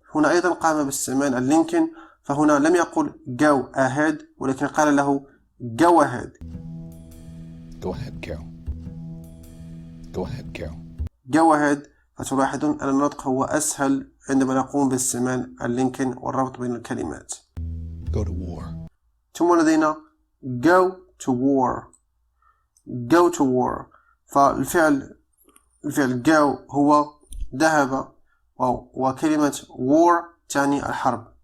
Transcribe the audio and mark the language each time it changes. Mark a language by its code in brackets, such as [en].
[ar] هنا أيضا قام باستعمال اللينكن، فهنا لم يقل [en] go ahead [ar] ولكن قال له go ahead. [en] Go ahead, Carol. Go ahead, Carol. go ahead. [ar] فتلاحظون أن النطق هو أسهل عندما نقوم باستعمال اللينكن والربط بين الكلمات. [en] Go to war. [ar] ثم لدينا [en] go to war. go to war. [ar] فالفعل go هو ذهب، وكلمة war تعني الحرب.